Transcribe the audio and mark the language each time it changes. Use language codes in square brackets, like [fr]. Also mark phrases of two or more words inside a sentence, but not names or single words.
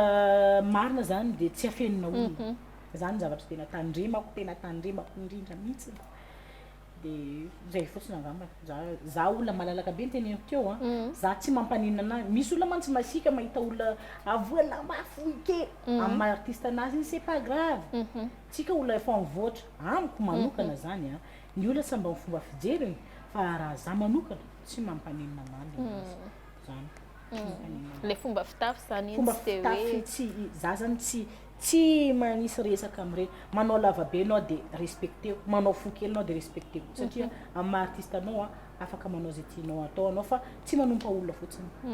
[mg] marina zany de tsy afenina olona zany zavatra tena tandremako indrindra mihitsy de zay fotsiny angamba za olona malalaka be nyteneniko teo za tsy mampaninana anazy misy olona mantsy masika mahita olona avoala mafy kely amin'ny artiste anazy iny [fr] c'est pas grave [mg] tsika olona efa mivoatra amiko manokana zany ny olona samba fomba fijeriny fa raha za manokana tsy mampaninana anazy zany le fomba fitafy zany fomba fitafy za zany tsy manisy resaka am'ireny manao lavabe anao de respecteko manao fo kely anao de respecteko satria amin'ny artiste anao afaka manao zay tianao atao anao fa tsy manompa olona fotsiny